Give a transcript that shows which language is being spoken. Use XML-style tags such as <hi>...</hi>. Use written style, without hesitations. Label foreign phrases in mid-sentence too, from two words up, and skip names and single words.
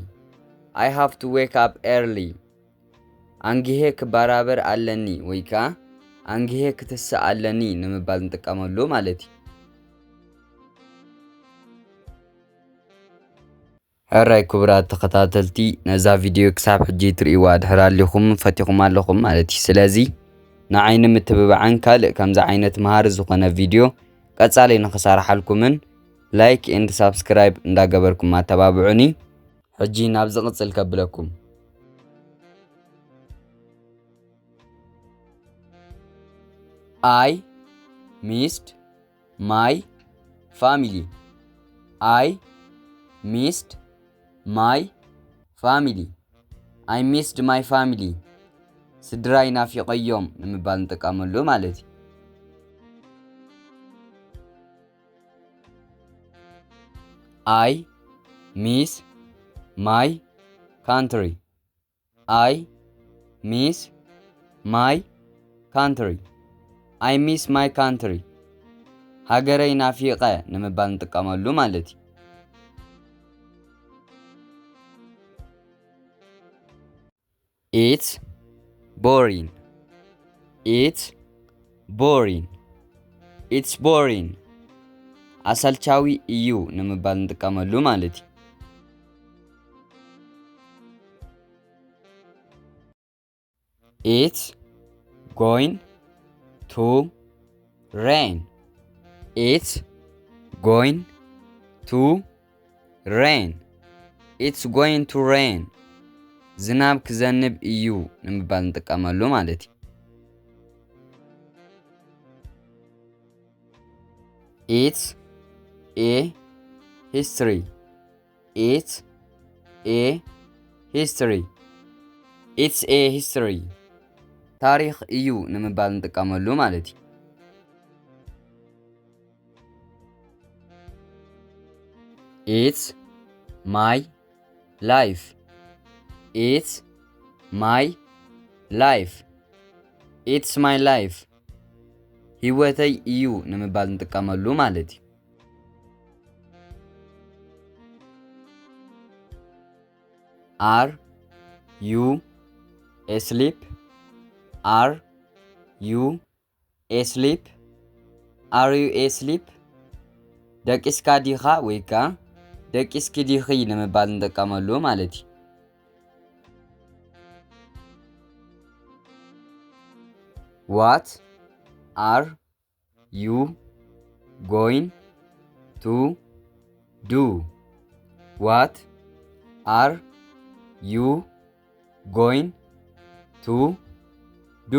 <en>I have to wake up early.</en> <ti>አንጊሄ ክባራበር አለኒ ወይካ አንጊሄ ክትስ አለኒ ንምባል እንጥቀመሉ ማለት እዩ። ሕራይ ክቡራት ተኸታተልቲ ነዛ ቪድዮ ክሳብ ሕጂ ትርእይዋ ድሕር ኣለኹም ፈቲኹም ኣለኹም ማለት እዩ። ስለዚ ንዓይኒ ምትብባዕን ካልእ ከምዚ ዓይነት መሃሪ ዝኾነ ቪድዮ ቀጻሊ ንኽሰርሓልኩምን</ti> <en>like and subscribe</en> <ti>እንዳገበርኩም ኣተባብዑኒ። ሕጂ ናብ ዝቕጽል ከብለኩም።</ti> <en>I missed my family. I missed my family. I missed my family.</en> <ti>ስድራይ ናፊቀዮም ንምባል እንጥቀመሉ ማለት እዩ።</ti> <en>I miss my country. I miss my country. I miss my country.</en> <ti>ሃገረይ ናፊቀ ንምባል እንጥቀመሉ ማለት እዩ።</ti> <en>It's boring. It's boring. It's boring.</en> <ti>አሰልቻዊ እዩ ንምባል እንጥቀመሉ ማለት እዩ።</ti> <en>It's going to rain. It's going to rain. It's going to rain.</en> <ti>ዝናብ ክዘንብ እዩ ንምባል እንጥቀመሉ ማለት እዩ።</ti> <en>It's a history. It's a history. It's a history.</en> <ti>ታሪኽ እዩ ንምባል እንጥቀመሉ ማለት እዩ።</ti> <en>It's my life. It's my life. It's my life.</en> <ti>ህይወተይ እዩ ንምባል እንጥቀመሉ ማለት እዩ።</ti> <en>Are you asleep? Are you asleep? Are you asleep?</en> <ti>ደቂስካ ዲኻ ወይካ ደቂስኪ ዲኺ ንምባል እንጥቀመሉ ማለት እዩ።</ti> <en>What are you going to do? What are you going to do?</en>